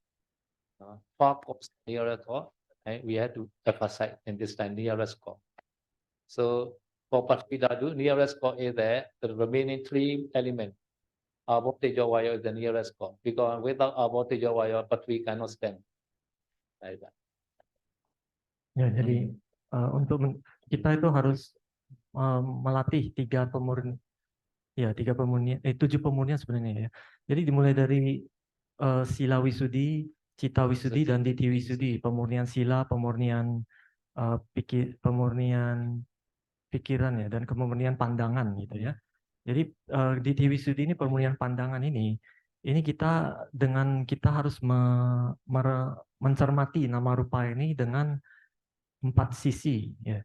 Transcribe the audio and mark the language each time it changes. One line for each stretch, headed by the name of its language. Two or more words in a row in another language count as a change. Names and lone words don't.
English: Talk of nearest God, and we have to emphasize in this time nearest God. So for Pathvidadu, nearest God is the remaining three elements.
Pali: Abhotejo Vayo
English: is the nearest God, because without
Pali: Abhotejo Vayo,
English: Pathvi cannot stand like that.
Indonesian: Ya, jadi kita itu harus melatih tujuh pemurnian sebenarnya ya. Jadi dimulai dari
Pali: Sila Wisudi, Citta Wisudi,
Indonesian: dan
Pali: Ditthi Wisudi.
Indonesian: Pemurnian sila, pemurnian pemurnian pikiran ya, dan pemurnian pandangan gitu ya. Jadi
Pali: Ditthi Wisudi
Indonesian: ini pemurnian pandangan ini kita harus mencermati nama rupa ini dengan 4 sisi ya.